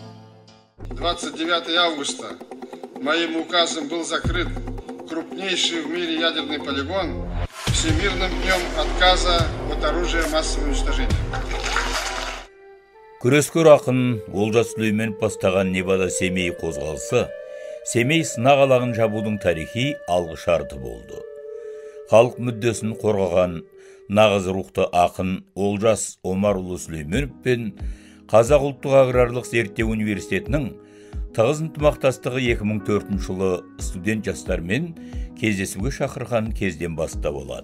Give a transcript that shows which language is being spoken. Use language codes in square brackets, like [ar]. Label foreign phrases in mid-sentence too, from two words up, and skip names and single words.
[ru] 29 августа моим указом был закрыт крупнейший в мире ядерный полигон Всемирным днем отказа от оружия массового уничтожения. [kk] Күрескер ақын Олжас Сүлейменов бастаған Невада Семей қозғалысы Семей сынақ алағын жабудың тарихи алғышарты болды. Халық мүддесін қорғаған нағыз рухты ақын Олжас Омарұлы Сүлейменов пен Қазақ ұлттық аграрлық зерттеу университетінің тығыз ынтымақтастығы 2004 жылы студент жастармен кездесуге шақырған кезден бастап болады.